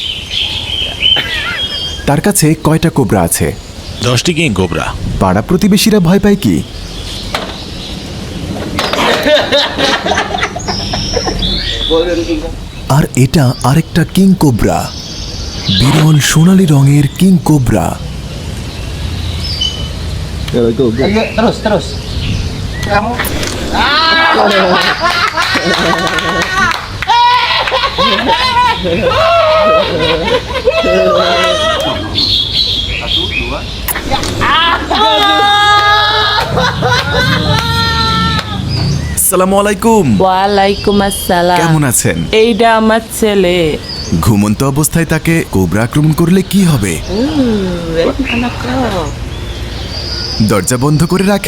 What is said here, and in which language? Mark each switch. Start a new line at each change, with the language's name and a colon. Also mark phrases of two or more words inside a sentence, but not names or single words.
Bangla: তার কাছে কয়টা কোবরা আছে? 10টি কিং কোবরা। পাড়া প্রতিবেশীরা ভয় পায় কি? আর এটা আরেকটা কিং কোবরা, বিরল সোনালী রঙের কিং কোবরা।
Indonesian: Ayo, terus. Kamu. Satu, dua.
Arabic: السلام عليكم. وعليكم السلام.
Bangla: কেমন আছেন? এইটা আমার ছেলে। ঘুমন্ত অবস্থায় তাকে কোবরা আক্রমণ করলে কি হবে? দরজা বন্ধ করে রাখে।